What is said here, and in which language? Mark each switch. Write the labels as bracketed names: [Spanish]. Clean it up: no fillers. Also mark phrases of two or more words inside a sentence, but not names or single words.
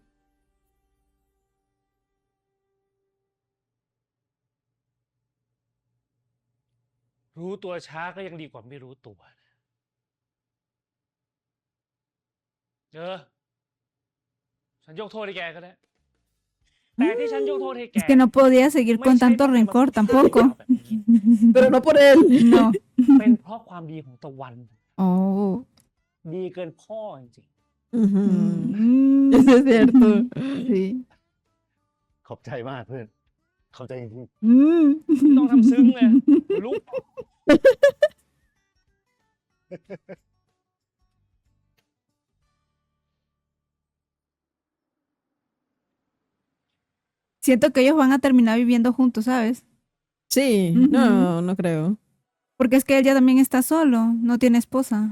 [Thai] รู้ตัวช้าก็ยังดีกว่าไม่รู้ตัวนะเออ ฉันยกโทษให้แกก็ได้ แต่ที่ฉันยกโทษให้แก [Spanish] Es que no podía seguir [Thai] ไม่ [Spanish] con [Thai] ใช่ [Spanish] tanto [Thai] เพราะแกมา [Spanish] rencor [Thai] พูดเรื่อง [Spanish] tampoco. [Thai] ราวแบบนี้ [Spanish] Pero no por él. No. [Thai] เป็นเพราะความดีของตะวัน Oh. ดีเกินพ่อจริง Ujú. Mm, [Spanish] Eso es cierto. sí. [Thai] ขอบใจมากเพื่อน ขอบใจจริง Mm. ๆต้องทำซึ้งเลยลุก [Spanish] Siento que ellos van a terminar viviendo juntos, ¿sabes? Sí, Ujú. no creo. Porque es que él ya también está solo, no tiene esposa.